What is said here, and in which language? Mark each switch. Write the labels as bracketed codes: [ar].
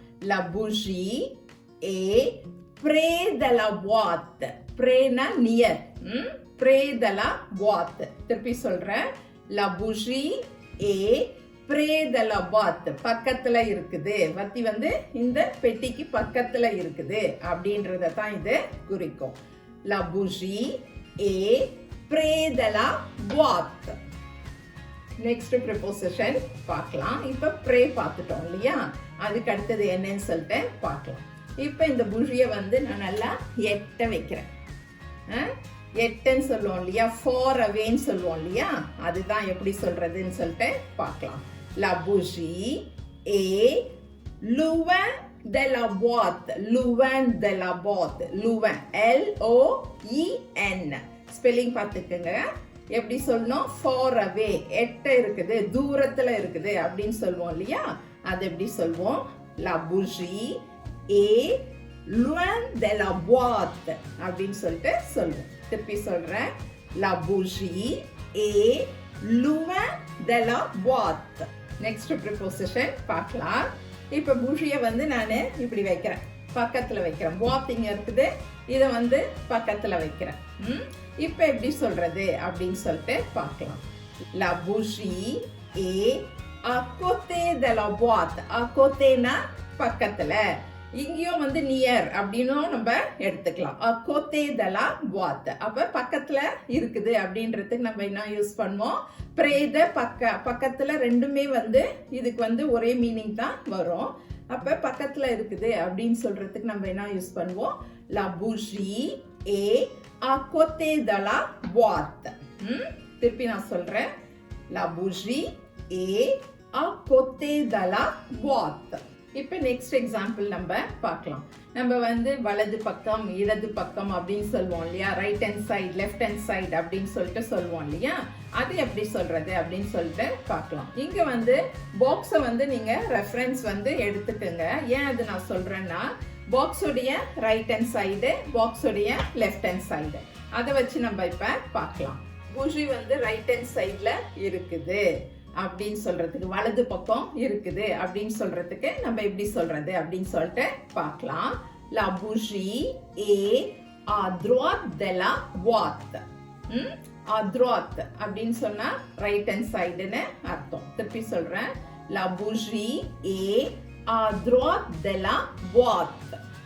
[fr] La bougie est près de la boîte. près-னா near. près de la boîte. [ta] திருப்பி சொல்றேன், [fr] la bougie est près de la boîte. [ta] பக்கத்துல இருக்குது. வத்தி வந்து இந்த பெட்டிக்கு பக்கத்துல இருக்குது அப்படின்றத தான் இது குறிக்கும். [fr] La bougie est près de la boîte. [ta] Next preposition பார்க்கலாம். இப்ப pray பார்த்துட்டோம் இல்லையா? அதுக்கு அடுத்தது என்னன்னு சொல்லிட்டு பார்க்கலாம். இப்ப இந்த bougie வந்து நான் நல்லா எட்ட வைக்கிறேன். எட்டன்னு சொல்லுவோம் இல்லையா? far awayன்னு சொல்லுவோம் இல்லையா? அதுதான் எப்படி சொல்றதுன்னு சொல்லிட்டு பார்க்கலாம். [fr] La bougie est loin de la boîte. loin de la boîte. loin, L-O-E-N. [ta] Spelling பார்த்துக்கோங்க. எப்படி சொல்லணும்? far away, எட்ட இருக்குது, தூரத்துல இருக்குது அப்படின்னு சொல்லுவோம் இல்லையா? அது எப்படி சொல்வோம்? [fr] La bougie est loin de la boîte [ta] அப்படின்னு சொல்லிட்டு சொல்லுவோம். திருப்பி சொல்றேன், [fr] la bougie est loin de la boîte. [ta] Next preposition பார்க்கலாம். இப்ப bougie வந்து நான் இப்படி வைக்கிறேன், பக்கத்துல வைக்கிறேன். boîte இங்க இருக்குது, இத வந்து பக்கத்துல வைக்கிறேன். இப்ப எப்படி சொல்றது அப்படின்னு சொல்லிட்டு பார்க்கலாம். [fr] La bougie est à côté de la boîte. [ta] à côtéனா பக்கத்துல, இங்கேயும் வந்து நியர் அப்படின்னும் நம்ம எடுத்துக்கலாம். [fr] à côté de la boîte. [ta] அப்ப பக்கத்துல இருக்குது அப்படின்றதுக்கு நம்ம என்ன யூஸ் பண்ணுவோம்? près de, பக்கத்துல ரெண்டுமே வந்து இதுக்கு வந்து ஒரே மீனிங் தான் வரும். அப்ப பக்கத்துல இருக்குது அப்படின்னு சொல்றதுக்கு நம்ம என்ன யூஸ் பண்ணுவோம்? [fr] La bougie est à côté de la boîte. [ta] திருப்பி நான் சொல்றேன், [fr] la bougie est à côté de la boîte. [ta] இப்ப நெக்ஸ்ட் எக்ஸாம்பிள் நம்ம பார்க்கலாம். நம்ம வந்து வலது பக்கம், இடது பக்கம் அப்படின்னு சொல்லுவோம் இல்லையா? Right hand side, left hand side அப்படின்னு சொல்லிட்டு சொல்லுவோம் இல்லையா? அது எப்படி சொல்றது அப்படின்னு சொல்லிட்டு பார்க்கலாம். இங்க வந்து பாக்ஸை வந்து நீங்க ரெஃபரன்ஸ் வந்து எடுத்துக்கோங்க. ஏன் அது நான் சொல்றேன்னா, பாக்ஸுடைய right hand side, பாக்ஸுடைய left hand side, அதை வச்சு நம்ம இப்ப பார்க்கலாம். bougie வந்து ரைட் ஹேண்ட் சைட்ல இருக்குது அப்படின்னு சொல்றதுக்கு, வலது பக்கம் இருக்குது அப்படின்னு சொல்றதுக்கு நம்ம எப்படி சொல்றது அப்படின்னு சொல்லிட்டு பார்க்கலாம். [fr] La bougie est à droite de la boîte. [ta] à droite அப்படின்னு சொன்னா ரைட் ஹேண்ட் சைடுன்னு அர்த்தம். திருப்பி சொல்றேன், [fr] la bougie est à droite de la boîte.